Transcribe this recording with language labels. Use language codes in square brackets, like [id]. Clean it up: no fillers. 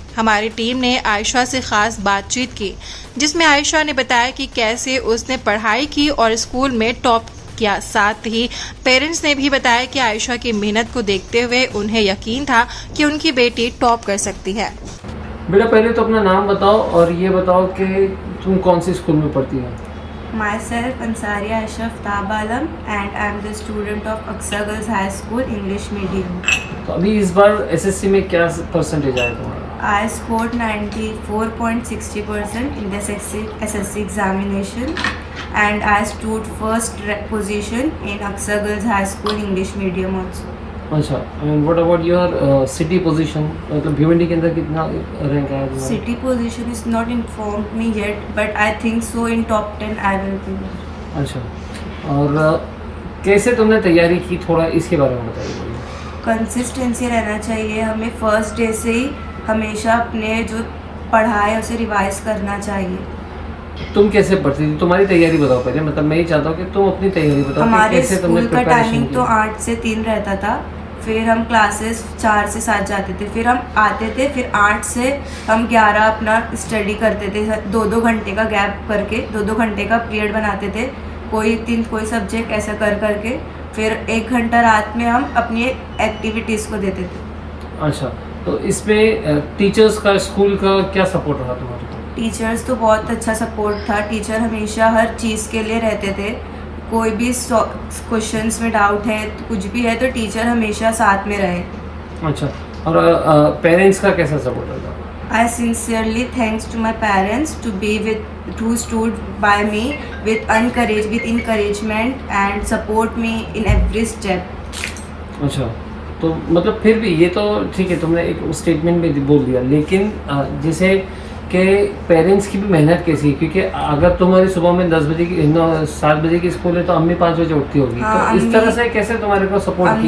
[hi] हमारी टीम ने आयशा से खास बातचीत की जिसमें आयशा ने बताया कि कैसे उसने पढ़ाई की और स्कूल में टॉप किया। साथ ही पेरेंट्स ने भी बताया कि आयशा की मेहनत को देखते हुए उन्हें यकीन था कि उनकी बेटी टॉप कर सकती है। बेटा पहले तो अपना नाम बताओ और ये बताओ कि तुम कौन सी स्कूल में पढ़ती हो? [en] Myself Ansari Aisha Aftab Alam and I am the student of Aqsa Girls High School English Medium. [hi] तो अभी इस बार एसएससी में क्या परसेंटेज आया तुम्हारा? [en] I scored 94.60% in the SSC examination and I stood first position in Aqsa Girls High School English Medium also. अच्छा, and what about your city position? [hi] मतलब भिवंडी के अंदर कितना रैंक आया तुम्हारा? [en] City position is not informed me yet, but I think so in top 10 I will be. [hi] अच्छा, और कैसे तुमने तैयारी की, थोड़ा इसके बारे में बताइए। कंसिस्टेंसी रहना चाहिए हमें, फर्स्ट डे से ही हमेशा अपने जो पढ़ा है उसे रिवाइज करना चाहिए। तुम कैसे पढ़ती थी, तुम्हारी तैयारी बताओ पहले। मतलब मैं ही चाहता हूँ कि तुम अपनी तैयारी बताओ। हमारे कैसे तुमने स्कूल का प्रिपरेशन टाइमिंग की? तो 8 से 3 रहता था, फिर हम क्लासेस 4 से 7 जाते थे, फिर हम आते थे, फिर 8 से हम 11 अपना स्टडी करते थे। 2-2 घंटे का गैप करके 2-2 घंटे का पीरियड बनाते थे, कोई सब्जेक्ट ऐसा कर करके, फिर 1 घंटा रात में हम अपनी एक्टिविटीज़ को देते थे। अच्छा, तो इसमें टीचर्स का, स्कूल का क्या सपोर्ट रहा तुम्हारे? टीचर्स तो बहुत अच्छा सपोर्ट था। टीचर हमेशा हर चीज़ के लिए रहते थे। कोई भी क्वेश्चंस में डाउट है, कुछ भी है, तो टीचर हमेशा साथ में रहे। अच्छा, और पेरेंट्स का कैसा सपोर्ट रहा? [en] I sincerely thanks to my parents to be with who stood by me with encouragement and support me in every step. [hi] अच्छा, तो मतलब फिर भी ये तो ठीक है, तुमने एक स्टेटमेंट में बोल दिया, लेकिन जैसे कि पेरेंट्स की भी मेहनत कैसी है, क्योंकि अगर तुम्हारी सुबह में 7 बजे की स्कूल है तो अम्मी 5 बजे उठती होगी। हाँ, तो इस तरह से कैसे तुम्हारे को सपोर्ट अम्मी